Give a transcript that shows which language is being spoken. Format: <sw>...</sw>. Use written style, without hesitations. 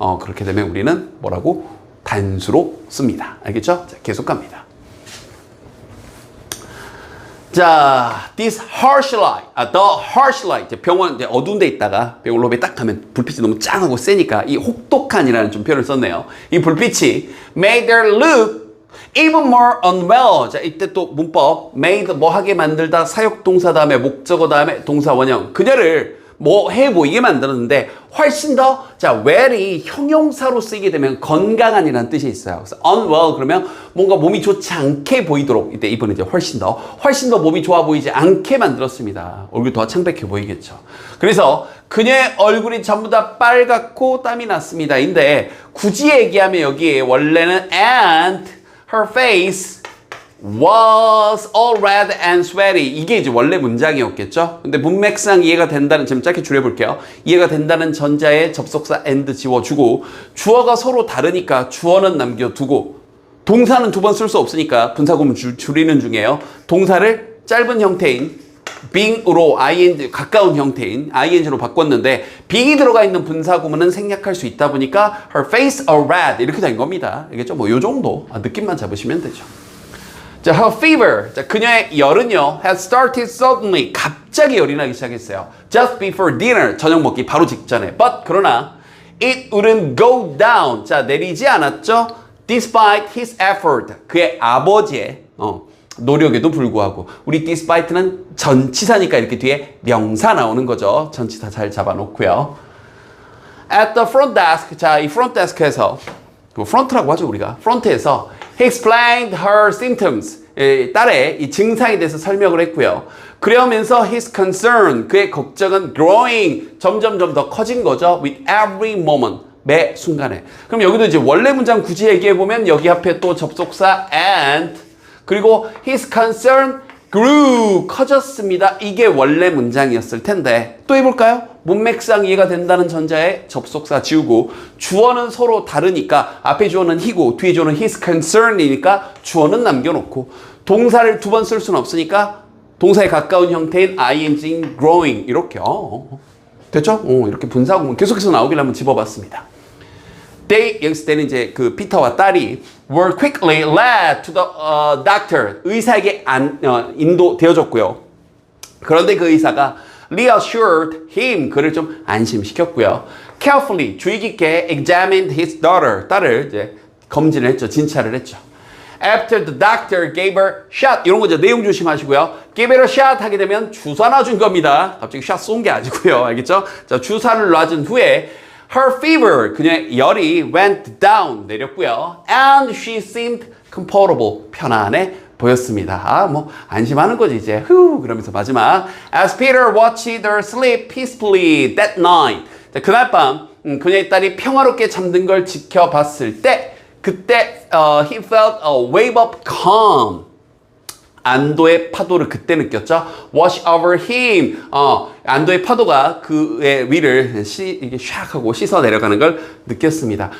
<ko>그렇게 되면 우리는 뭐라고? 단수로 씁니다. 알겠죠? 자, 계속 갑니다.</ko> <en>자, this harsh light, the harsh light.</en> <ko>이제 병원 이제 어두운 데 있다가 병원 로비에 딱 가면 불빛이 너무 짱하고 세니까 이 혹독한이라는 좀 표현을 썼네요. 이 불빛이</ko> <en>made her look even more unwell.</en> <ko>자, 이때 또 문법 made 뭐 하게 만들다 사역 동사 다음에 목적어 다음에 동사 원형 그녀를 뭐 해 보이게 만들었는데 훨씬 더 자 well이 형용사로 쓰이게 되면 건강한이라는 뜻이 있어요. 그래서 unwell 그러면 뭔가 몸이 좋지 않게 보이도록 이때 이번에 이제 훨씬 더 몸이 좋아 보이지 않게 만들었습니다. 얼굴이 더 창백해 보이겠죠. 그래서 그녀의 얼굴이 전부 다 빨갛고 땀이 났습니다. 인데 굳이 얘기하면 여기에 원래는</ko> <en>and her face was all red and sweaty.</en> <ko>이게 이제 원래 문장이었겠죠? 근데 문맥상 이해가 된다는, 지금 짧게 줄여볼게요. 이해가 된다는 전자에 접속사 and 지워주고, 주어가 서로 다르니까 주어는 남겨두고, 동사는 두 번 쓸 수 없으니까 분사구문 줄이는 중이에요. 동사를 짧은 형태인 being으로 ing, 가까운 형태인 ing로 바꿨는데, being이 들어가 있는 분사구문은 생략할 수 있다 보니까</ko> <en>her face are red.</en> <ko>이렇게 된 겁니다. 알겠죠? 뭐 요 정도. 느낌만 잡으시면 되죠. 자,</ko> <en>her fever.</en> <ko>자, 그녀의 열은요,</ko> <en>had started suddenly.</en> <ko>갑자기 열이 나기 시작했어요.</ko> <en>Just before dinner.</en> <ko>저녁 먹기 바로 직전에.</ko> <en>But,</en> <ko>그러나,</ko> <en>it wouldn't go down.</en> <ko>자, 내리지 않았죠?</ko> <en>Despite his effort.</en> <ko>그의 아버지의, 노력에도 불구하고. 우리 despite는 전치사니까 이렇게 뒤에 명사 나오는 거죠. 전치사 잘 잡아놓고요.</ko> <en>At the front desk.</en> <ko>자, 이 front desk에서, 프론트라고 하죠, 우리가. 프론트에서</ko> <en>he explained her symptoms.</en> <ko>딸의 이 증상에 대해서 설명을 했고요. 그러면서</ko> <en>his concern,</en> <ko>그의 걱정은 growing, 점점점 더 커진 거죠.</ko> <en>with every moment,</en> <ko>매 순간에. 그럼 여기도 이제 원래 문장 굳이 얘기해보면 여기 앞에 또 접속사 and, 그리고</ko> <en>his concern grew,</en> <ko>커졌습니다. 이게 원래 문장이었을 텐데 또 해볼까요? 문맥상 이해가 된다는 전자에 접속사 지우고 주어는 서로 다르니까 앞에 주어는 he고 뒤에 주어는 his concern이니까 주어는 남겨놓고 동사를 두 번 쓸 수는 없으니까 동사에 가까운 형태인 ing growing 이렇게 됐죠? 이렇게 분사구문 계속해서 나오길 한번 집어봤습니다.</ko> <en>They,</en> <ko>여기서 때는 이제 그 피터와 딸이</ko> <en>were quickly led to the doctor.</en> <ko>의사에게 인도되어졌고요. 그런데 그 의사가</ko> <en>reassured him.</en> <ko>그를 좀 안심시켰고요.</ko> <en>Carefully,</en> <ko>주의 깊게</ko> <en>examined his daughter.</en> <ko>딸을 이제 검진을 했죠. 진찰을 했죠.</ko> <en>After the doctor gave her shot.</en> <ko>이런 거죠. 내용 조심하시고요.</ko> <en>Gave her a shot</en> <ko>하게 되면 주사 놔준 겁니다. 갑자기 샷 쏜 게 아니고요. 알겠죠? 자, 주사를 놔준 후에</ko> <en>her fever,</en> <ko>그녀의 열이</ko> <en>went down,</en> <ko>내렸고요.</ko> <en>And she seemed comfortable,</en> <ko>편안해 보였습니다. 뭐 안심하는 거지 이제. 그러면서 마지막</ko> <en>as Peter watched her sleep peacefully that night.</en> <ko>자, 그날 밤 그녀의 딸이 평화롭게 잠든 걸 지켜봤을 때 그때</ko> <en>he felt a wave of calm.</en> <ko>안도의 파도를 그때 느꼈죠.</ko> <en>Wash over him.</en> <ko>안도의 파도가 그의 위를 이게 샥 하고 씻어 내려가는 걸 느꼈습니다.</ko>